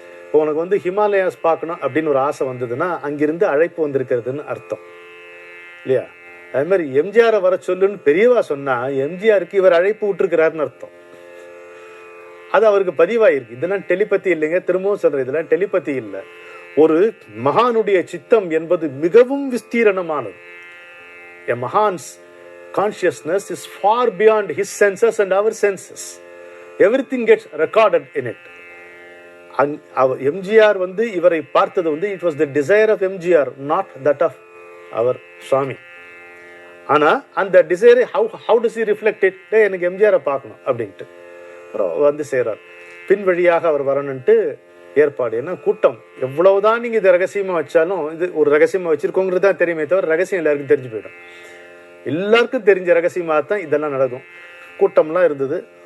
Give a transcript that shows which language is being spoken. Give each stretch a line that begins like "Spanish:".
Tamil: இப்போ உனக்கு ஹிமாலயாஸ் பார்க்கணும் அப்படின்னு ஒரு ஆசை வந்ததுன்னா அங்கிருந்து அழைப்பு வந்திருக்கிறதுன்னு அர்த்தம் இல்லையா? அதே மாதிரி எம்ஜிஆரை வர சொல்லுன்னு பெரியவா சொன்னா எம்ஜிஆருக்கு இவர் அழைப்பு விட்டுருக்கிறாருன்னு அர்த்தம். அது அவருக்கு பதிவாயிருக்கு. இதெல்லாம் டெலிபதி இல்லைங்க, திரும்பவும் சொல்றேன், இதெல்லாம் டெலிபதி இல்லை. ஒரு மகானுடைய சித்தம் என்பது மிகவும் விஸ்தீரணமானது.
English: A Mahan's consciousness is far beyond his senses and our senses. Everything gets recorded in it.
Tamil: MGR இவரை பார்த்தது
English: it was the desire of MGR, not that of our Swami.
Tamil: ஆனா அந்த டிசைரை
English: how does he reflect it?
Tamil: எனக்கு எம்ஜிஆரை பார்க்கணும் அப்படின்ட்டு செய்றார். பின் வழியாக அவர் வரணுன்ட்டு ஏற்பாடு. ஏன்னா கூட்டம் எவ்வளவுதான் நீங்க இதை ரகசியமா வச்சாலும், இது ஒரு ரகசியமா வச்சிருக்கோங்கிறது தான் தெரியுமே தவிர ரகசியம் எல்லாருக்கும் தெரிஞ்சு போயிடும். எல்லாருக்கும் தெரிஞ்ச ரகசியமாக தான் இதெல்லாம் நடக்கும். கூட்டம்லாம் இருந்தது.